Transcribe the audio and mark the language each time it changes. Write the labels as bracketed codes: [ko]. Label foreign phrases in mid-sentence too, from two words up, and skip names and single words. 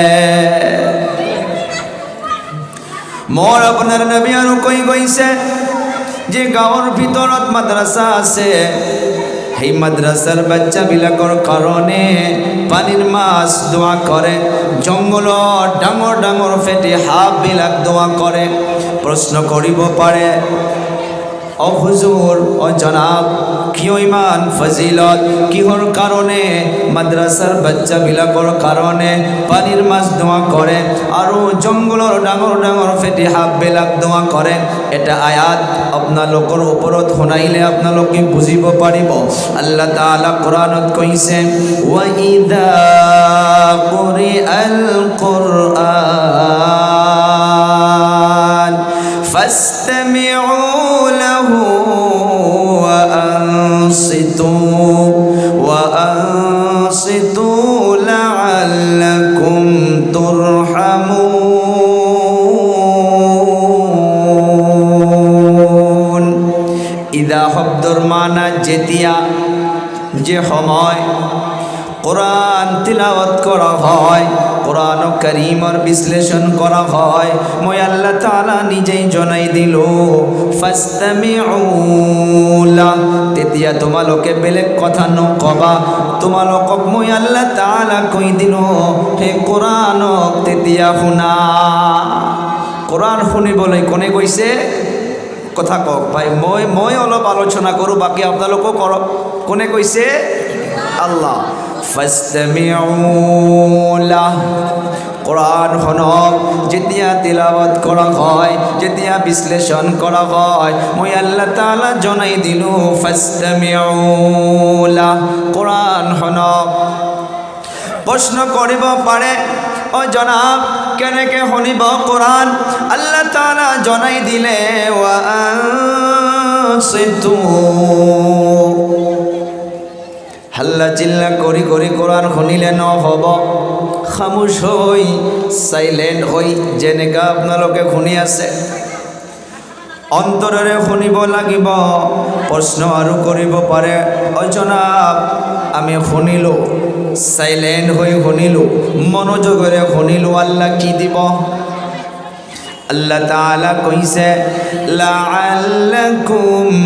[as] মোৰ আপোনাৰ নবী আৰু কৈ গৈছে যে গাঁৱৰ ভিতৰত মাদ্রাসা আছে, সেই মাদ্রাসাৰ বাচ্চাবিলাকৰ কাৰণে পানীৰ মাছ দোয়া কৰে, জংঘলৰ ডাঙৰ ডাঙৰ ফেটি সাপবিলাক দোয়া কৰে। প্ৰশ্ন কৰিব পাৰে, ও হুজুর, ও জনাব, কিয় ইমান ফজিলত, কিহৰ কাৰণে মাদ্রাসাৰ বাচ্চাবিলাকৰ কাৰণে পানীৰ মাছ দোয়া কৰে আৰু জংঘলৰ ডাঙৰ ডাঙৰ ফেটি সাপবিলাক দোয়া কৰে? এটা আয়াত আপোনালোকৰ ওপৰত শুনাইলে আপোনালোকে বুজিব পাৰিব। [ar] الله تعالى [as] কোরআনত কৈছে, [ar] وإذا قرئ القرآن فاستمعوا له وأنصتوا لعلكم ترحمون. [as] ইদা শব্দৰ মানা যেতিয়া, যে সময় কোরআন তিলাওয়াত করা হয়, কোরআন কারীমর বিশ্লেষণ করা হয় মই [ar] الله تعالى [as] নিজেই জনাই দিল ফাস্তামিউ লা তেতিয়া তোমালোকে বেলেগ কথা নকবা তোমালোকক মই [ar] الله تعالى [as] কই দিল হে কোরআনক তেতিয়া শুনা কোরআন শুনিবলৈ কোনে কৈছে কথা কওক ভাই মই অলপ আলোচনা কৰোঁ বাকি আপোনালোকো কৰক কোনে কৈছে [ar] الله فاستمعوا له [as] কোরআন শুনক যেতিয়া তিলাওয়াত কৰা হয় যেতিয়া বিশ্লেষণ কৰা হয় মই [ar] الله تعالى [as] জনাই দিলো [ar] فاستمعوا له [as] কোরআন শুনক প্রশ্ন কৰিব পাৰে ও জনাব কেনেকে শুনিব কোরআন [ar] الله تعالى [as] জনাই দিলে [ar] وأنصتوا [as] হাল্লা চিল্লা করি করি কোরআন শুনিলে নহব খামোশ হই সাইলেন্ট হই যেনেকা আপোনালোকে শুনি আছে অন্তৰেৰে শুনিব লাগিব প্ৰশ্ন আৰু কৰিব পাৰে ও জনাব আমি শুনিলো সাইলেন্ট হই শুনিলো মনোযোগেৰে শুনিলো আল্লাহ কি দিব [ar] الله تعالى [as] কইছে লাআল্লাকুম